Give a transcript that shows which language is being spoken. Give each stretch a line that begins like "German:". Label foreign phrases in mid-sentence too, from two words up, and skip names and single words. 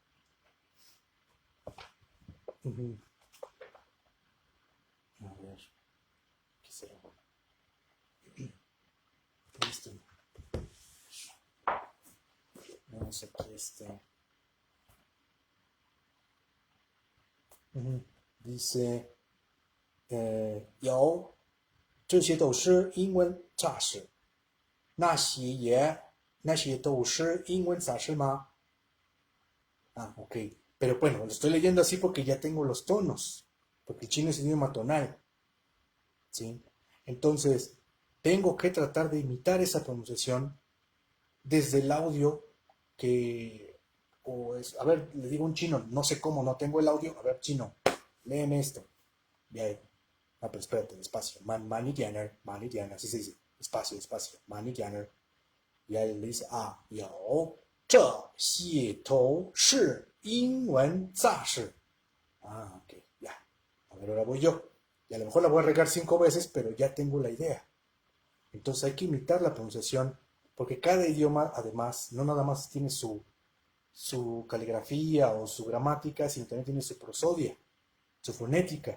Spanish: Ujú. A ver, ¿qué será? Listo. Vamos aquí Ujú. Dice,
Chinese: 有这些都是英文杂志，那些都是英文杂志吗？Ok.
Spanish: Pero bueno, lo estoy leyendo así porque ya tengo los tonos, porque el chino es idioma tonal, ¿sí? Entonces, tengo que tratar de imitar esa pronunciación desde el audio que, a ver, le digo a un chino, no sé cómo, no tengo el audio, a ver, chino, léeme esto. Ya, pero espérate, despacio,
Chinese: 慢一点儿,
Spanish: sí, sí, sí, despacio,
Chinese: 慢一点儿.
Spanish: Y ahí le dice,
Chinese: 有这些都是英文杂志.
Spanish: Ok, ya. A ver, ahora voy yo. Y a lo mejor la voy a regar 5 veces, pero ya tengo la idea. Entonces hay que imitar la pronunciación, porque cada idioma, además, no nada más tiene su caligrafía o su gramática, sino también tiene su prosodia, su fonética.